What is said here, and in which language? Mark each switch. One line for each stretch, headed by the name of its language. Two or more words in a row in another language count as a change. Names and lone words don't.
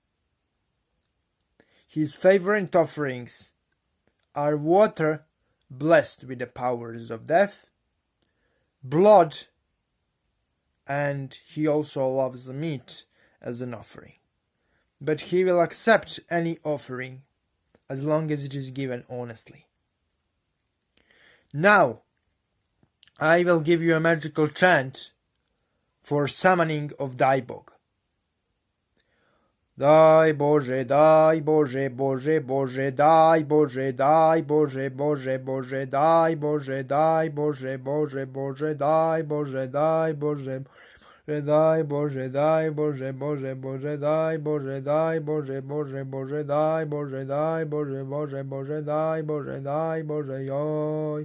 English: His favorite offerings are water blessed with the powers of death, blood, and he also loves meat as an offering. But he will accept any offering as long as it is given honestly. Now, I will give you a magical chant for summoning of Dajbog.
Slovak: Daj Bože, daj Bože, Bože, Bože, daj Bože, daj Bože, Bože, Bože, daj Bože, daj Bože, Bože, Bože, daj Bože, daj Bože, daj Bože, daj Bože, Bože, Bože, daj Bože, daj Bože, Bože, Bože, daj Bože, daj Bože, Bože, Bože, daj Bože, daj Bože, joj.